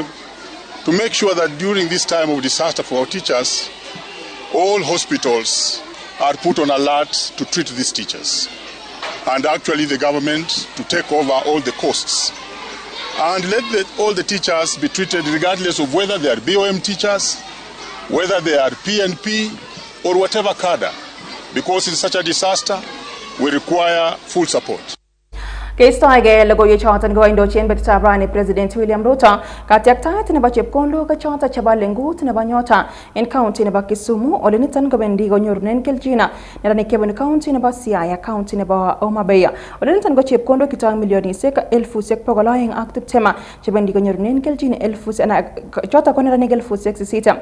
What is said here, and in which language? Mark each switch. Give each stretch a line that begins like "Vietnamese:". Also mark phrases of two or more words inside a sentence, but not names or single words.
English: to make sure that during this time of disaster for our teachers, all hospitals are put on alert to treat these teachers, and actually the government to take over all the costs, and let all the teachers be treated regardless of whether they are BOM teachers, whether they are PNP or whatever cadre, because in such a disaster we require full support.
Kalenjin: Keistoege logoiwechoton koindochin betutab rani President William Ruto katyaktaet nebo chepkondok choton chebo lengut nebo nyota en county nebo Kisumu ole niton kobendi konyorunen keljina neranik chebunu county nebo Siaya, county nebo Homa Bay. Ole niton ko chepkondok kitong milionisiek 220 chebendi konyorunen keljin choton ko neranik 8,000.